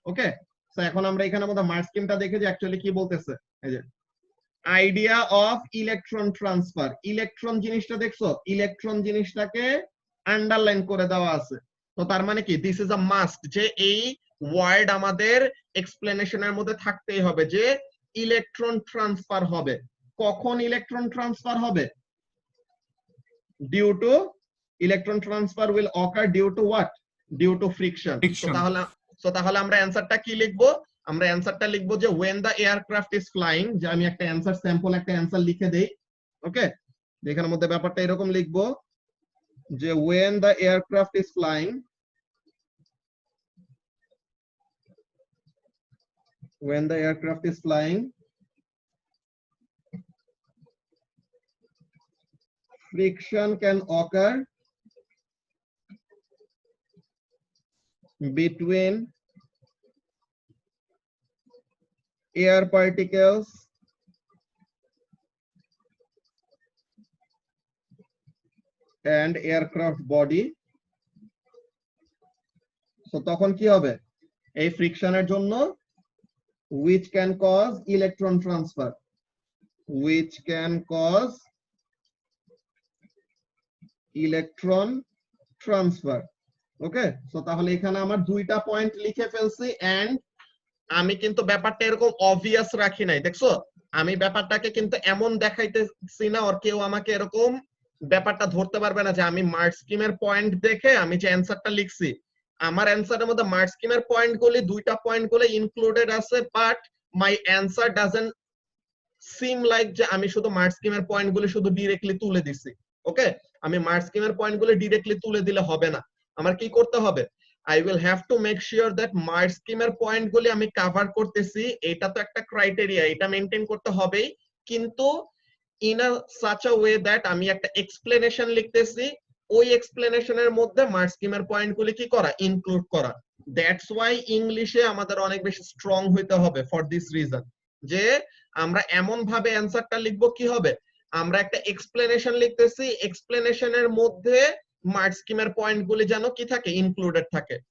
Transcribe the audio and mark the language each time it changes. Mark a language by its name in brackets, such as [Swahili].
[Bangla] ওকে, তো এখন আমরা এখানে মধ্যে মার্ক স্কিমটা দেখে যে অ্যাকচুয়ালি কি বলতেছে, এই যে idea of electron transfer, electron জিনিসটা দেখছো, ইলেকট্রন জিনিসটাকে আন্ডারলাইন করে দেওয়া আছে। তো তার মানে কি, [English] this is a must, [Bangla] যে এই ওয়ার্ড আমাদের এক্সপ্লেনেশনের মধ্যে থাকতেই হবে, যে ইলেকট্রন ট্রান্সফার হবে। কখন ইলেকট্রন ট্রান্সফার হবে, due to [English] electron transfer will occur due to what, due to friction. Friction. [Bangla] so তাহলে আমরা অ্যানসারটা কি লিখবো, আমরা অ্যানসারটা লিখবো যে [English] when the aircraft is flying, [Bangla] যে আমি একটা অ্যানসার স্যাম্পল একটা অ্যানসার লিখে দেই। ওকে, এখানের মধ্যে ব্যাপারটা এরকম লিখবো যে [English] when the aircraft is flying, when the aircraft is flying, friction can occur between air particles and aircraft body. So [Bangla] তখন কি হবে, এই ফ্রিকশনের জন্য [English] which can cause electron transfer, which can cause electron transfer. [Bangla] Okay, so তাহলে এখানে আমার দুইটা point লিখে ফেলছি এন্ড আমি কিন্তু ব্যাপারটা এরকম অবভিয়াস রাখি নাই, দেখছো? আমি ব্যাপারটাকে কিন্তু এমন দেখাইতেছি না আর কেউ আমাকে এরকম ব্যাপারটা ধরতে পারবে না যে আমি মার্ক স্কিমের পয়েন্ট দেখে আমি যে অ্যানসারটা লিখছি। আমার অ্যানসারের মধ্যে মার্ক স্কিমের পয়েন্টগুলি দুইটা পয়েন্টগুলো ইনক্লুডেড আছে, [English] but my answer doesn't seem like [Bangla] যে আমি শুধু মার্ক স্কিমের পয়েন্টগুলি শুধু ডিরেক্টলি তুলে দিছি। ওকে, আমি মার্ক স্কিমের পয়েন্টগুলি ডিরেক্টলি তুলে দিলে হবে না, আমার কি করতে হবে? [English] I will have to make sure that [Bangla] mark স্কিমের পয়েন্টগুলি আমি কভার করতেছি। এটা তো একটা ক্রাইটেরিয়া, এটা মেইনটেইন করতে হবেই, কিন্তু [English] in a such a way that [Bangla] আমি একটা এক্সপ্লেনেশন লিখতেছি, ওই এক্সপ্লেনেশনের মধ্যে মার্ক স্কিমের পয়েন্টগুলি কি করা, ইনক্লুড করা। [English] that's why [Bangla] ইংলিশে আমাদের অনেক বেশি স্ট্রং হইতে হবে [English] for this reason, [Bangla] যে আমরা এমন ভাবে অ্যানসারটা লিখবো কি হবে, আমরা একটা এক্সপ্লেনেশন লিখতেছি, এক্সপ্লেনেশনের মধ্যে মার্ক স্কিমের পয়েন্টগুলি যেন কি থাকে, ইনক্লুডেড থাকে।